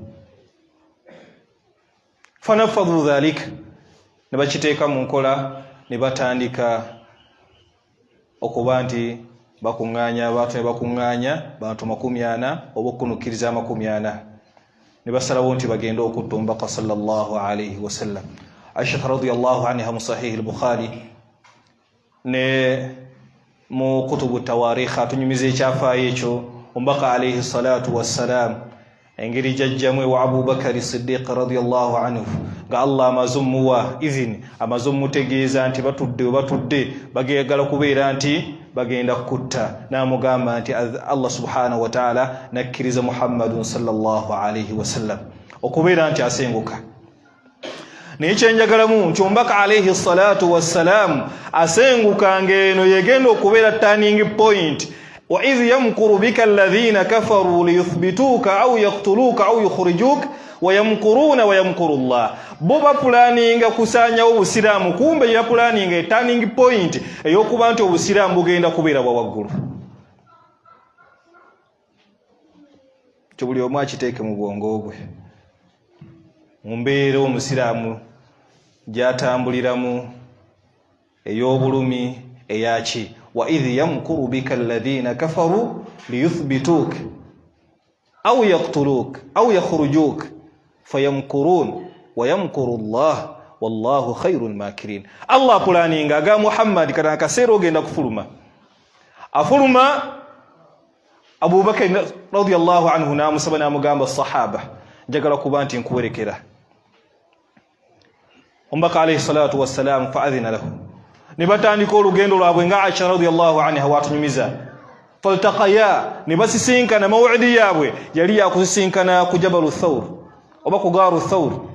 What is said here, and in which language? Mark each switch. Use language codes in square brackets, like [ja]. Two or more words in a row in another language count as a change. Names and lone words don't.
[ar] فنفذوا ذلك, [lg] ne bakiteeka mu nkola, ne batandika okuba nti bakuŋŋaanya abantu, ne bakuŋŋaanya bantu 40 oba okunukkiriza 40, ne basalawo nti bagenda okutta omubaka [ar] صلى الله عليه وسلم. [lg] Aisha [ar] رضي الله عنها [lg] mu sahih al-Bukhari ne mu [ar] كتب التواريخ [lg] atunyumiza ekyafaayo ekyo omubaka [ar] عليه الصلاة والسلام [lg] engeri jajjamwe wa Abu Bakar Siddiq [ar] رضي الله عنه [lg] nga Allah amazumuwa idhin amazumutegeeza nti batudde bageyagala kubeera nti bagenda kutta, namugamba nti Allah [ar] سبحانه وتعالى [lg] nakkiriza Muhammadun [ar] صلى الله عليه وسلم [lg] okubeera nti asenguka. Naye kyenjagalamu nti omubaka [ar] عليه الصلاة والسلام [lg] asenguka ngeno yegenda okubeera [en] turning point. [ar] وإذ يمكر بك الذين كفروا ليثبتوك أو يقتلوك أو يخرجوك ويمكرون ويمكر الله. [lg] Bo bapulaninga kusaanyawo obusiraamu, kumbe ya pulaninga [en] turning point [lg] ey'okuba nti obusiraamu bugenda kubeera bwa waggulu. Kyo buli omu akiteeke mu bwongo bwe. Mu mbeera omusiraamu gyatambuliramu ey'obulumi eyaki [ar] وإذ يمكر بك الذين كفروا ليثبتوك أو يقتلوك أو يخرجوك فيمكرون ويمكر الله والله خير الماكرين. [lg] Allah pulaninga aga Muhammad kana kaseera ogenda kufuluma, afuluma. Abu Bakar [ar] رضي الله عنه [lg] namusaba namugamba sahaba njagala kuba nti nkuwerekera. Omubaka [ar] عليه الصلاة والسلام فأذن له, [lg] ne batandika olugendo lwabwe nga Aisha [ar] رضي الله عنها [lg] watunyumiza. Faltaqaya, ne basisinkana, maw'idi yaabwe yali yakusisinkana ku Jabalu Thawr oba ku Gaaru Thawr.